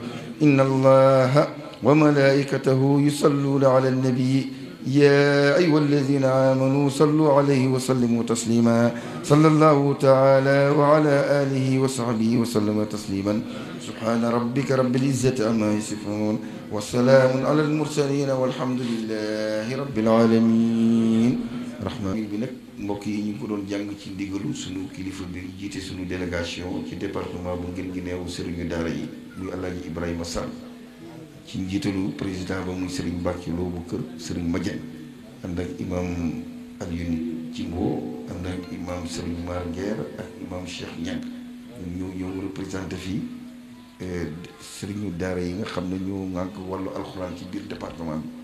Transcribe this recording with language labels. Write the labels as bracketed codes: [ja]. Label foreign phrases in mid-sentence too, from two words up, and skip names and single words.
[ar] إن الله وملائكته يصلون على النبي يا أيها الذين آمنوا صلوا عليه وسلموا تسليما. صلى الله تعالى وعلى آله وصحبه وسلم تسليما. سبحان ربك رب العزة عما يصفون والسلام على المرسلين والحمد لله رب العالمين. [wo] rahmaan bi nag mbokk yi ñu ko doon jàng ci ndigalu sunu kilifa bi jiite sunu délégation ci département bu Guinguinéo sëriñu daara yi muy Alaaji Ibrahima Sall ci njiitalu président ba muy Serigne Mbacke Lo bu kër Serigne Madiagne ànd ak imam Alioune Jimbo ànd ak imam Serigne Mar Nguer ak imam Cheikh Niang ñoo ñëw représenté fii sëriñu daara yi nga xam ne ñoo ŋànk wàllu alxuraan ci biir département bi.